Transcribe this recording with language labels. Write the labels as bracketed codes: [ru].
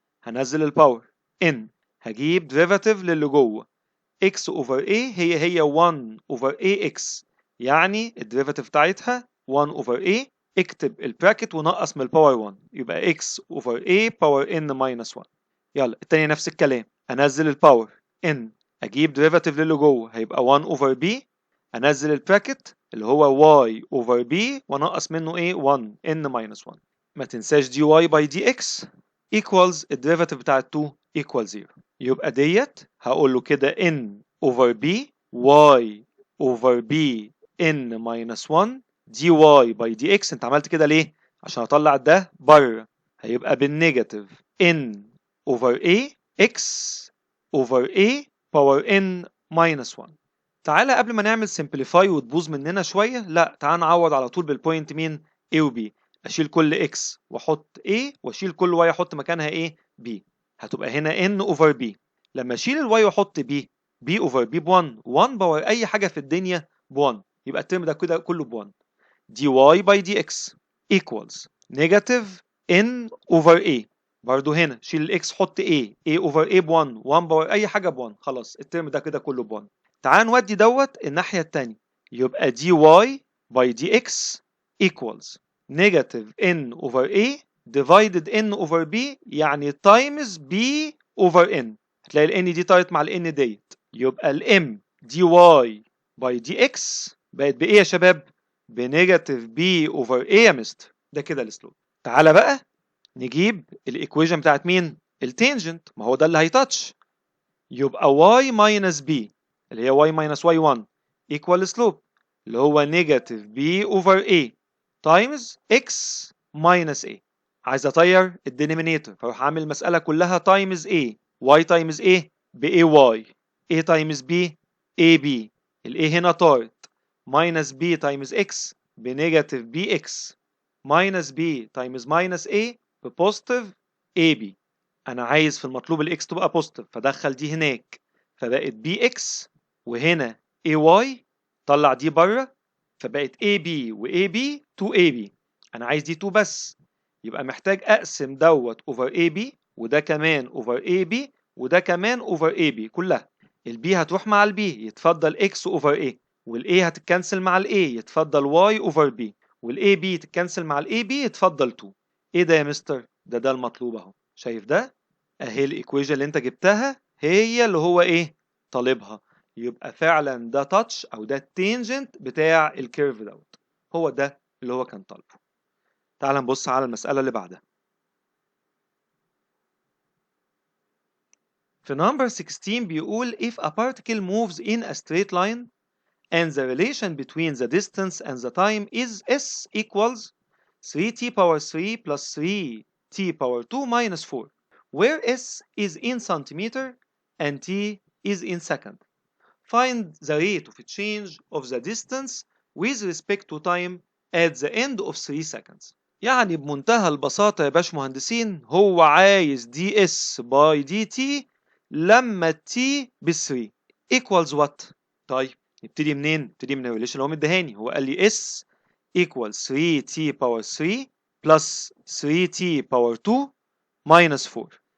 [ar] هنزل الباور n، هجيب ديريفاتيف للي جوه x over a هي 1 over ax، يعني الديريفاتيف بتاعتها 1 over a، اكتب البراكت ونقص من الباور 1 يبقى x over a باور n minus 1. يلا التانية نفس الكلام، انزل الباور n، اجيب ديريفاتيف للي جوه هيبقى 1 over b، انزل البراكت اللي هو y over b ونقص منه ايه 1 n minus 1. ما تنساش dy by dx equals الديريفاتيف بتاع 2 equals 0. يبقى ديت هقول له كده n over b y over b n minus 1 dy by dx. انت عملت كده ليه؟ عشان اطلع ده بره، هيبقى بالنيجاتيف n over a x over a power n minus 1. تعالى قبل ما نعمل simplify وتبوظ مننا شوية، لا تعالى نعوض على طول بالبوينت مين؟ a و b. اشيل كل x واحط a واشيل كل y احط مكانها ايه؟ b. هتبقى هنا n over b. لما اشيل الواي واحط b b over b ب1، 1 باور اي حاجة في الدنيا ب1، يبقى الترم ده كده كله ب1. dy by dx equals negative n over a. برضو هنا شيل الاكس حط a over a ب1، 1 باور اي حاجة ب1، خلاص الترم ده كده كله ب1. تعال نودي دوت الناحية التانية، يبقى dy by dx equals negative n over a divided n over b، يعني times b over n. هتلاقي ال n دي طارت مع ال n ديت، يبقى ال m dy by dx بقت بإيه يا شباب؟ بنيجاتيف b over a يا مستر. ده كده الاسلوب. تعالى بقى نجيب الايكويشن بتاعت مين؟ التانجنت، ما هو ده اللي هيتاتش. يبقى y minus b اللي هي y minus y1 equal slope اللي هو negative b over a times x minus a. عايز اطير الدينومينيتور فاروح اعمل المسألة كلها times a، y times a ب ay، a times b ab، ال a هنا طارت، minus b times x بنيجاتيف bx minus b times minus a ببوزيتيف ab. انا عايز في المطلوب الاكس تبقى بوزيتيف فدخل دي هناك فبقت بي اكس، وهنا اي واي طلع دي بره فبقت اي بي واي بي 2 اي بي. انا عايز دي 2 بس، يبقى محتاج اقسم دوت اوفر اي بي وده كمان اوفر اي بي وده كمان اوفر اي بي كلها. البي هتروح مع البي يتفضل اكس اوفر اي، والاي هتتكنسل مع الاي يتفضل واي اوفر بي، والاي بي تتكنسل مع الاي بي يتفضل 2. ايه ده يا مستر؟ ده المطلوب اهو، شايف ده؟ اهي الايكويشن اللي انت جبتها هي اللي هو ايه طالبها، يبقى فعلا ده تاتش او ده التينجنت بتاع الكيرف دوت، هو ده اللي هو كان طالبه. تعال نبص على المسألة اللي بعدها. في [en] number 16 [ar] بيقول [en] if a particle moves in a straight line and the relation between the distance and the time is s equals 3t power 3 plus 3t power 2 minus 4, where s is in centimeter and t is in second. Find the rate of change of the distance with respect to time at the end of 3 seconds. [ar] يعني بمنتهى البساطة يا باشمهندسين هو عايز دي اس باي دي تي لما تي ب 3 [en] equals what؟ [ar] طيب نبتدي منين؟ نبتدي من الريليشن اللي هو مديهاني، هو قال لي s equals 3t power 3 plus 3t power 2 minus 4.